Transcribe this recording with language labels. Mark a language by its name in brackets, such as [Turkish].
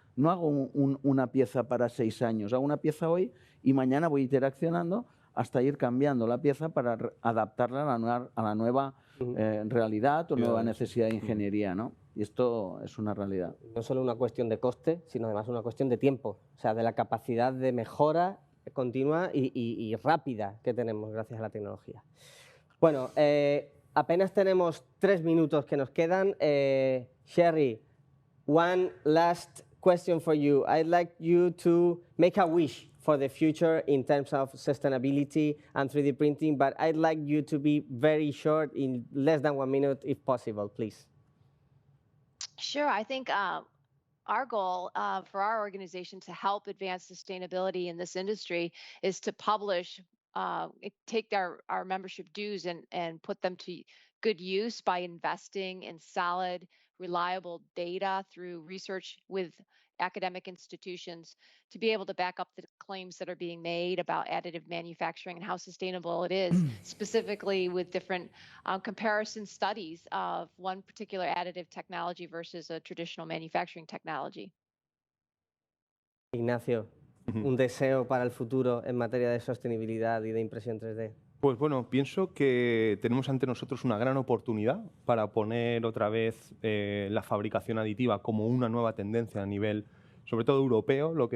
[Spanish] No hago una pieza para 6 años, hago una pieza hoy y mañana voy interaccionando hasta ir cambiando la pieza para adaptarla a la nueva realidad o nueva necesidad de ingeniería, ¿no? Y esto es una realidad. No solo una cuestión de coste, sino además una cuestión de tiempo, o sea, de la capacidad de mejora continua y rápida que tenemos gracias a la tecnología. Bueno, apenas tenemos 3 minutos que nos quedan. [English] Sherry, one last question for you. I'd like you to make a wish for the future in terms of sustainability and 3D printing, but I'd like you to be very short, in less than 1 minute, if possible, please. Sure. I think our goal for our organization to help advance sustainability in this industry is to publish, take our membership dues and put them to good use by investing in solid, reliable data through research with academic institutions to be able to back up the claims that are being made about additive manufacturing and how sustainable it is, specifically with different comparison studies of one particular additive technology versus a traditional manufacturing technology. [Spanish] Ignacio, un deseo para el futuro en materia de sostenibilidad y de impresión 3D. Pues bueno, pienso que tenemos ante nosotros una gran oportunidad para poner otra vez la fabricación aditiva como una nueva tendencia a nivel, sobre todo europeo.